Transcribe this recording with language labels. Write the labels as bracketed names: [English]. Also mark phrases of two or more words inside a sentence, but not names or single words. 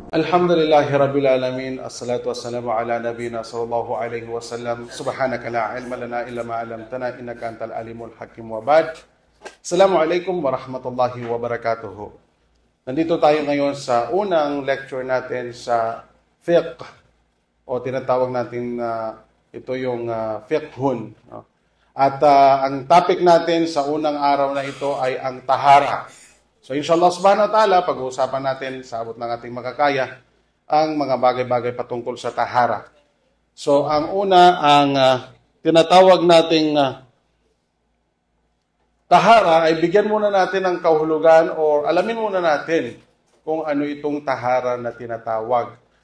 [Arabic] الحمد لله رب العالمين. الصلاة والسلام على نبينا صلى الله عليه وسلم. سبحانك لا علم لنا إلا ما علمتنا إنك أنت العليم الحكيم وبعد. السلام عليكم ورحمة الله وبركاته. [Filipino] Nandito tayo ngayon sa unang lecture natin sa fiqh o tinatawag natin ito yung fiqhun. At ang topic natin sa unang araw na ito ay ang tahara. [Arabic] So إن شاء الله سبحانه وتعالى, [Filipino] pag-uusapan natin sa abot ng ating makakaya ang mga bagay-bagay patungkol sa tahara. So ang una, ang tinatawag nating tahara ay bigyan muna natin ng kahulugan o alamin muna natin kung ano itong tahara na tinatawag.